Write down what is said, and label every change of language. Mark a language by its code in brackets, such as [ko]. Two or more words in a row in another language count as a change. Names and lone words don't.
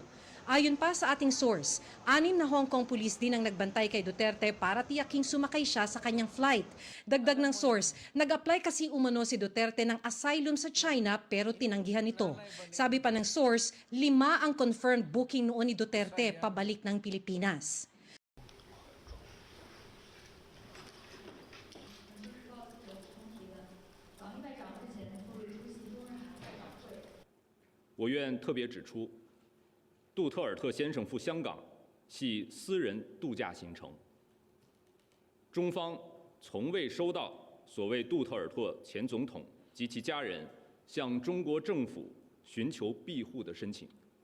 [tl] Ayon pa sa ating source, 6 na Hong Kong police din ang nagbantay kay Duterte para tiyaking sumakay siya sa kanyang flight. Dagdag ng source, nag-apply kasi umano si Duterte ng asylum sa China pero tinanggihan ito. Sabi pa ng source, 5 ang confirmed booking noon ni Duterte pabalik ng Pilipinas. [zh] 我愿特别指出，杜特尔特先生赴香港系私人度假行程，中方从未收到所谓杜特尔特前总统及其家人向中国政府寻求庇护的申请。